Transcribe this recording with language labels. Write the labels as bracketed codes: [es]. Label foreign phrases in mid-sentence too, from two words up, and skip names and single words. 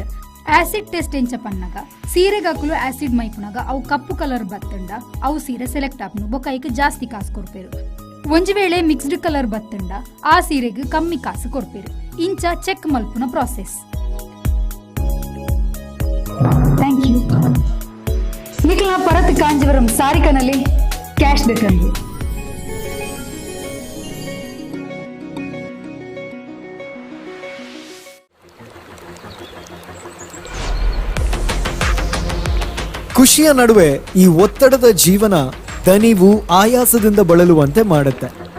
[en] acid test [tcy] ಎಂಚ ಪನ್ನಗ ಸೀರೆಗಾಕುಲು ಆಸಿಡ್ ಮೈಪುನಾಗ ಅವು ಕಪ್ಪು ಕಲರ್ ಬತ್ತಂಡ ಅವು ಸೀರೆ ಸೆಲೆಕ್ಟ್ ಆಪುನು ಬೊಕ್ಕ ಐಕ್ ಜಾಸ್ತಿ ಕಾಸು ಕೊಡ್ಪೇರು. ಒಂಜಿ ವೇಳೆ [en] mixed colour [tcy] ಬತ್ತಂಡ ಆ ಸೀರೆಗೆ ಕಮ್ಮಿ ಕಾಸು ಕೊಡ್ಪೇರು. ಇಂಚ ಚೆಕ್ ಮಲ್ಪುನ ಪ್ರಾಸೆಸ್. [en] thank you. [kn] ನಿಖಿಲ ಪರತ್ ಕಾಂಜೀವರಂ ಸಾರಿಕನಲ್ಲಿ ಕ್ಯಾಶ್ ಬೇಕಂದ್ರೆ ಖುಷಿಯ ನಡುವೆ ಈ ಒತ್ತಡದ ಜೀವನ ದಣಿವು ಆಯಾಸದಿಂದ ಬಳಲುವಂತೆ ಮಾಡುತ್ತೆ.